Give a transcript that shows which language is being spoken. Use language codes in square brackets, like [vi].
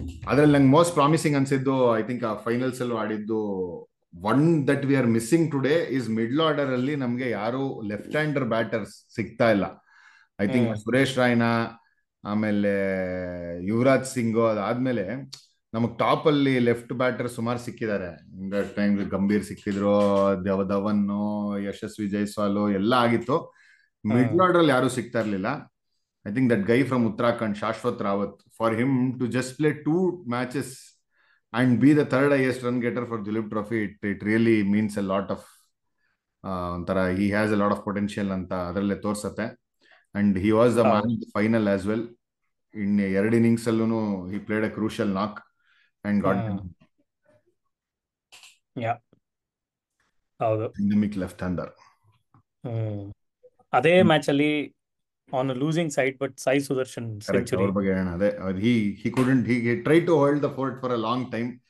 [kn] ಅದ್ರಲ್ಲಿ ನಂಗೆ most promising ಅನ್ಸಿದ್ದು, I think ಆ ಫೈನಲ್ಸ್ ಅಲ್ಲೂ ಆಡಿದ್ದು, [en] one that we are missing today is middle order [kn] ಅಲ್ಲಿ ನಮ್ಗೆ ಯಾರು ಲೆಫ್ಟ್ ಹ್ಯಾಂಡರ್ ಬ್ಯಾಟರ್ಸ್ ಸಿಗ್ತಾ ಇಲ್ಲ. ಐ ಥಿಂಕ್ ಸುರೇಶ್ ರೈನಾ, ಆಮೇಲೆ ಯುವರಾಜ್ ಸಿಂಗ್, ಅದಾದ್ಮೇಲೆ ನಮಗ್ ಟಾಪ್ ಅಲ್ಲಿ ಲೆಫ್ಟ್ ಬ್ಯಾಟರ್ ಸುಮಾರು ಸಿಕ್ಕಿದ್ದಾರೆ. ಟೈಮ್ ಗಂಭೀರ್ ಸಿಕ್ಕಿದ್ರು, ಧವನ್, ಯಶಸ್ವಿ ಜೈಸ್ವಾಲ್ ಎಲ್ಲ ಆಗಿತ್ತು. [en] middle hmm [kn] ಆರ್ಡರ್ ಅಲ್ಲಿ ಯಾರು ಸಿಗ್ತಾ ಇರ್ಲಿಲ್ಲ. [en] I think that guy from Uttarakhand, Shashwat Rawat, for him to just play 2 matches and be the third highest run getter for Dulip Trophy, it really means a lot of ಒಂಥರ he has a lot of potential [kn] ಅಂತ ಅದರಲ್ಲೇ ತೋರ್ಸತ್ತೆ. [en] and he was the man [kn] ಹೌದು. [en] in the final as well. In 2 innings ಅಲ್ಲೂ he played a crucial knock and got them [kn] ಹ್ಮ್ ಯಾ ಹೌದು. [en] dynamic left-hander. [kn] ಹ್ಮ್ ಅದೇ match ಅಲ್ಲಿ [en] on losing side [kn] but Sai Sudarshan correct, century. ಅವ್ರ ಬಗ್ಗೆ ಹೇಳೋಣ. [en] ಅದೇ he couldn't, he tried to hold the fort for a long time.